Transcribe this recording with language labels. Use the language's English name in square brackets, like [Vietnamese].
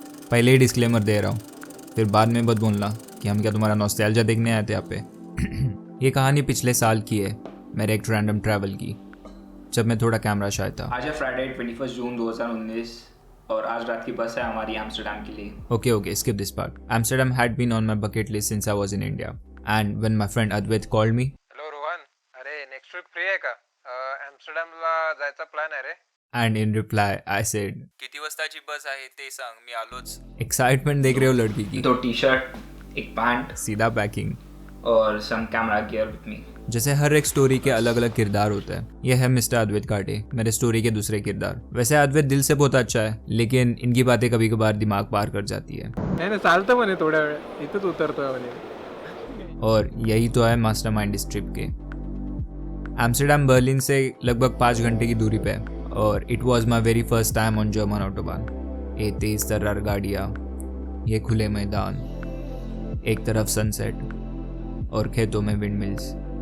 [Hindi] पहले ही डिस्क्लेमर दे रहा हूँ, फिर बाद में मत बोलना कि हम क्या तुम्हारा नॉस्टैल्जिया देखने आए थे यहाँ पे। ये कहानी पिछले साल की है, मेरे एक रैंडम ट्रैवल की, जब मैं थोड़ा कैमरा शाय था। आज है फ्राइडे 21 जून 2019 और आज रात की बस है हमारी एम्स्टर्डम के लिए। [English] Okay, skip this part. Amsterdam had been on my bucket list since I was in India. And when my friend Advait called me, [Marathi] hello Rohan, अरे नेक्स्ट वीक फ्री आहे का? ॲम्स्टरडॅमला जायचा प्लॅन आहे रे. [English] and in reply I said, [Marathi] किती वाजताची बस आहे ते सांग, मी आलोच. [Hindi] excitement देख रहे हो लड़की की? 2 टी-शर्ट, एक पैंट सीधा पैकिंग। और [English] Some camera gear with me. [Hindi] जैसे हर एक स्टोरी के अलग अलग किरदार होता है, यह है मिस्टर अद्वैत काटे, मेरे स्टोरी के दूसरे किरदार। वैसे अद्वैत दिल से बहुत अच्छा है, लेकिन इनकी बातें कभी कभार दिमाग पार कर जाती है। [Marathi] नाही ना, चालतं म्हणे थोड्या वेळ इथंच उतरतोय म्हणे. [Hindi] और यही तो है मास्टरमाइंड इस ट्रिप के। एम्स्टर्डम बर्लिन से लगभग 5 घंटे की दूरी पे है और [English] It was my very first time on German autobahn. [Hindi] ये तेज तर्रार गाड़ियाँ, ये खुले मैदान, एक तरफ सनसेट और खेतों में विंड मिल्स।